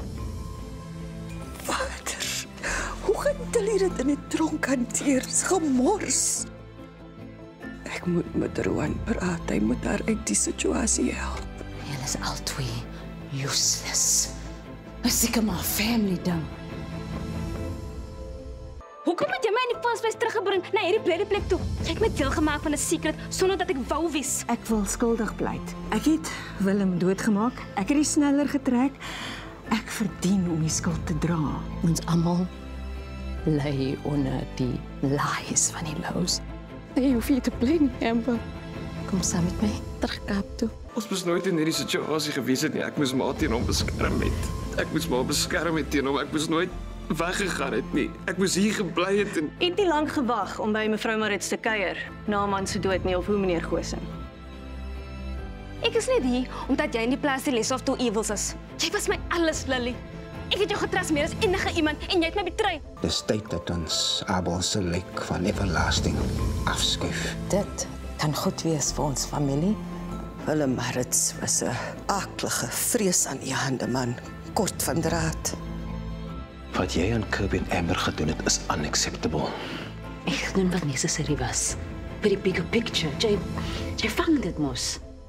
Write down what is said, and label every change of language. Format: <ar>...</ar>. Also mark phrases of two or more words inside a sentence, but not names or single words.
<af>Vader, hoe gaan Tilly dit in die tronk hanteer? Dis gemors. Ek moet met Rowan praat. Hy moet haar uit die situasie help. Julle is al twee useless. Is seker maar 'n family ding. Hoekom het jy my in die</af> <en>first place</en> <af>teruggebring na hierdie blede plek toe? Jy het my deel gemaak van 'n secret sonder dat ek wou wees. Ek wil skuldig pleit. Ek het Willem doodgemaak. Ek het die sneller getrek. Ek verdien om die skuld te dra. Ons almal lê onder die lies van die Lows. Jy hoef nie te bly nie, Amber. Kom saam met my terug Kaap toe. Ons moes nooit in hierdie situasie gewees het nie. Ek moes maar teen hom beskerm het. Ek moes maar beskerm het teen hom. Ek moes nooit weggegaan het nie. Ek moes hier gebly het en Het nie lank gewag om by mevrou Marits te kuier na 'n man se dood nie, of hoe meneer Goosen? Ek is net hier omdat jy in die plaas die</af> <en>les of two evils</en> <af>is. Jy was my alles, Lily. Ek het jou getrust meer as enige iemand en jy het my betrei. Dis tyd dat ons Abel se lijk van everlasting afskuif. Dit kan goed wees vir ons familie. Willem Marits was 'n aaklige, vreesaanjaende man, kort van draad. Wat jy aan Kirby en Amber gedoen het, is unacceptable. Ek doen wat necessary was. Vir die</af> <en>bigger picture.</en> <af>Jy vang dit mos.</af>